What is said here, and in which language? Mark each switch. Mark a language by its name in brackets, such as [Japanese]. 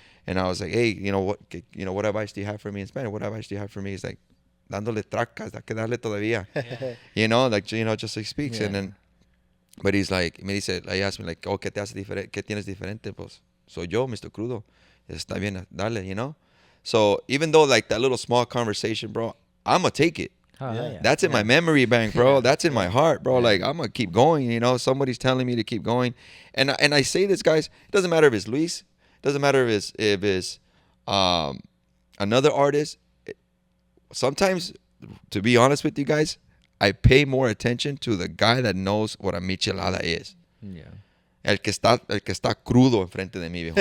[English] And I was like, hey, what advice do you have for me in Spanish? What advice do you have for me? He's like, [Spanish] dándole tracas, hay que darle todavía. [English] Just like speaks. Yeah. And then, but he's like, he asked me like, oh, [Spanish] ¿qué te hace diferente? ¿Qué tienes diferente? Pues, soy yo, Mr. Krudo. Está bien, dale, [English] So even though like that little small conversation, bro, I'm going to take it. Oh, Yeah. yeah. That's in my memory bank, bro. That's in my heart, bro. Like, I'm going to keep going, Somebody's telling me to keep going. And I say this, guys, it doesn't matter if it's Luis. It doesn't matter if it's another artist. Sometimes, to be honest with you guys, I pay more attention to the guy that knows what a michelada is. Yeah. [Spanish] El que está crudo enfrente de mí, viejo.